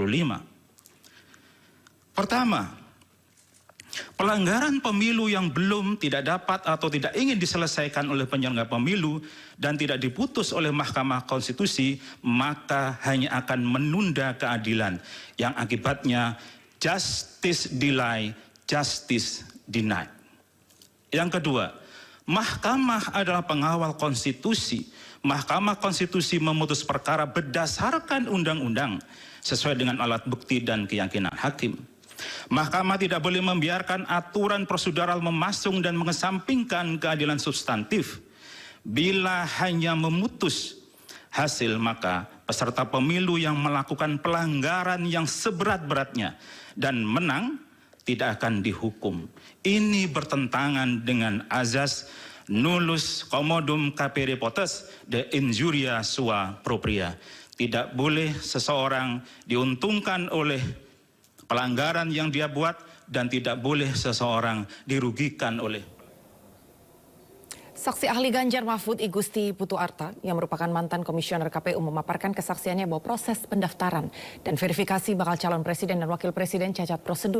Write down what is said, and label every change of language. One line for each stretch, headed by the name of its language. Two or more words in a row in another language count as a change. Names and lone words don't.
Indonesian: Pertama, pelanggaran pemilu yang belum, tidak dapat atau tidak ingin diselesaikan oleh penyelenggara pemilu dan tidak diputus oleh Mahkamah Konstitusi maka hanya akan menunda keadilan yang akibatnya
English: justice delay, justice denied.
Indonesian: Yang kedua, mahkamah adalah pengawal konstitusi. Mahkamah Konstitusi memutus perkara berdasarkan undang-undang sesuai dengan alat bukti dan keyakinan hakim. Mahkamah tidak boleh membiarkan aturan prosedural memasung dan mengesampingkan keadilan substantif. Bila hanya memutus hasil, maka peserta pemilu yang melakukan pelanggaran yang seberat-beratnya dan menang tidak akan dihukum. Ini bertentangan dengan azas
Latin: nullus commodum capere potes de injuria sua propria.
Indonesian: Tidak boleh seseorang diuntungkan oleh pelanggaran yang dia buat dan tidak boleh seseorang dirugikan oleh. Saksi ahli Ganjar Mahfud I Gusti Putu Arta yang merupakan mantan komisioner KPU memaparkan kesaksiannya bahwa proses pendaftaran dan verifikasi bakal calon presiden dan wakil presiden cacat prosedur.